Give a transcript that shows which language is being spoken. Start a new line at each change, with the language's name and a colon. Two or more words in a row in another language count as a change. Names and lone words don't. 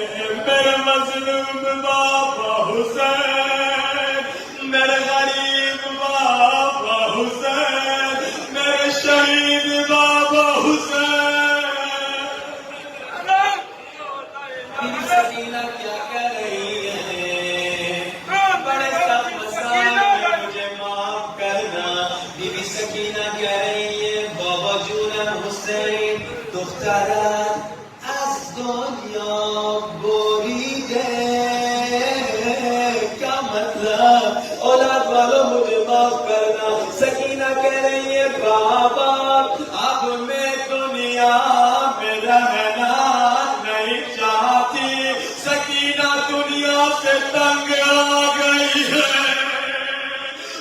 Urdu: میرے مظلوم بابا حسین، میرے غریب بابا حسین، میرے شہید بابا حسین. بیوی سکینہ کیا کہہ رہی ہے؟ بڑے سخت مسائل ہیں، مجھے معاف کرنا. بیوی سکینہ کہہ رہی ہے
Persian: بابا جون حسین دخترت از دنیا بریده.
Urdu: کیا مطلب؟ اولاد والوں مجھے معاف کرنا. سکینہ کہہ رہی ہے بابا اب میں دنیا میں رہنا نہیں چاہتی. سکینہ دنیا سے تنگ آ گئی ہے.